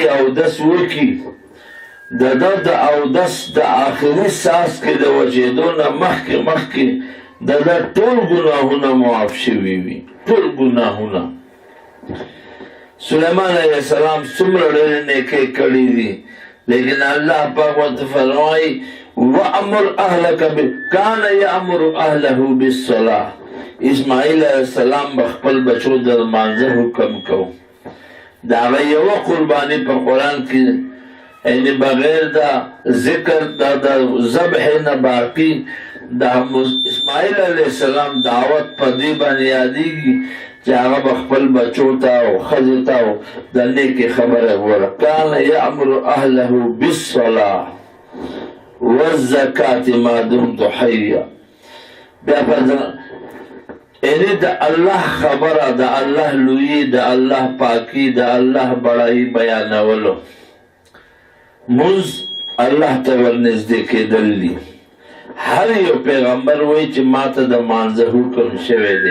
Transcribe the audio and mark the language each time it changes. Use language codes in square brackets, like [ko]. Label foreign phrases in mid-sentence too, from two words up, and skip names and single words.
[ps] اودس وکړي د ده د اودس د آخري ساس کې د وچېدو نه مخکې د ده ټول ګناهونه معاف شوي وي ټول ګناهونه سلیمان [ar] علیہ السلام [ps] څومره ډېرې نیکۍ کړې دي، لیکن الله پاک ورته فرمایي [ar] وَأَمُرْ أَهْلَكَ كَانَ يَأْمُرُ أَهْلَهُ بِالصَّلَاةِ. [ps] اسماعیل [ar] علیہ السلام [ps] بخپل بچو د لمانځه حکم کو. د هغه یوه قرباني په قرآن کې یعنې بغیر د ذکر د ذبح نه باقي د اسماعیل [ar] علیہ السلام [ps] دعوت په دې باندې یادېږي چې هغه به خپل بچو ته او ښځې ته د نیکې خبره وره. [ar] کان یأمر اهله بالصلاة والزکاة ما دمت حیا. [ps] بیا یعنی د الله خبره، د الله لویي، د الله پاکي، د الله بړایي بیانولو. مونځ الله ته ورنږدې کېدل دي. هر یو پیغمبر وایي چې ما ته د مانځه حکم شوی دی.